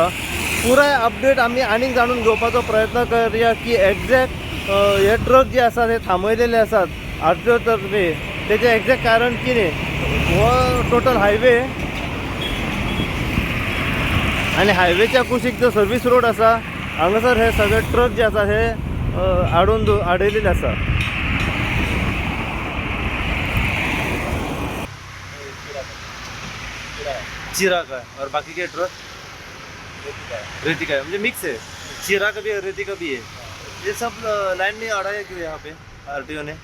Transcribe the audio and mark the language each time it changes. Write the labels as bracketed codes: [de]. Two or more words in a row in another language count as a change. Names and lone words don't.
[kok] पुराय अपडेट आमी आनीक जाणून घेवपाचो प्रयत्न करुया की एक्झॅक्ट हे ट्रक जे आसात हे थांबयलेले आसात RTO तर्फे तेजें एक्झॅक्ट कारण कितें। हो टोटल हायवे आणि हायवेच्या कुशीक जो सर्वीस रोड आसा हांगासर हे सगळे ट्रक जे आसा हे आडयलेले आसा। [hi] चिरा का और बाकी के ट्रक रेती का है, म्हणजे मिक्स है। चिरा का भी है, रेती का भी है। ये सब लाइन में अड़ाया क्यों यहाँ पे RTO ने?